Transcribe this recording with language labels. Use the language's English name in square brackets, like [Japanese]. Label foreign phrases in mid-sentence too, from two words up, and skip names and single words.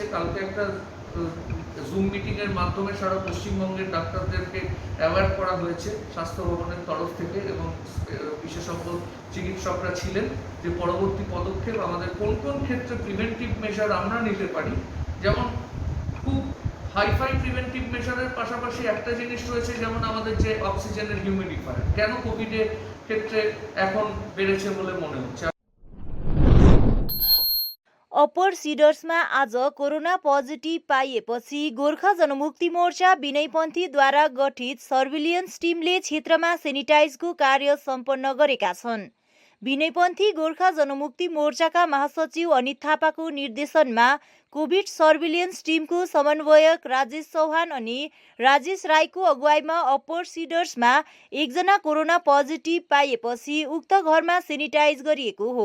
[Bangla] কালকে একটা জুম মিটিংয়ের মাধ্যমে সারা পশ্চিমবঙ্গের ডাক্তারদেরকে অ্যাওয়ার্ড করা হয়েছে স্বাস্থ্য ভবনের তরফ থেকে এবং বিশেষজ্ঞ চিকিৎসকরা ছিলেন যে পরবর্তী পদক্ষেপ আমাদের কোন কোন ক্ষেত্রে [English] preventive measure [Bangla] আমরা নিতে পারি। যেমন খুব হাইফাই [English] preventive measureের [Bangla] পাশাপাশি একটা জিনিস রয়েছে, যেমন আমাদের যে অক্সিজেনের হিউমিডিফায়ার কেন কোভিডের ক্ষেত্রে এখন বেড়েছে বলে মনে হচ্ছে। [Nepali] अप्पर सिडर्समा आज [English] corona positive [Nepali] पाइएपछि गोर्खा जनमुक्ति मोर्चा विनयपन्थीद्वारा गठित [English] surveillance teamले [Nepali] क्षेत्रमा सेनिटाइजको कार्य सम्पन्न गरेका छन्। विनयपन्थी गोर्खा जनमुक्ति मोर्चाका महासचिव अनित थापाको निर्देशनमा [English] covid surveillance teamको [Nepali] समन्वयक राजेश चौहान अनि राजेश राईको अगुवाईमा अप्पर सिडर्समा एकजना [English] corona positive [Nepali] पाइएपछि उक्त घरमा सेनिटाइज गरिएको हो।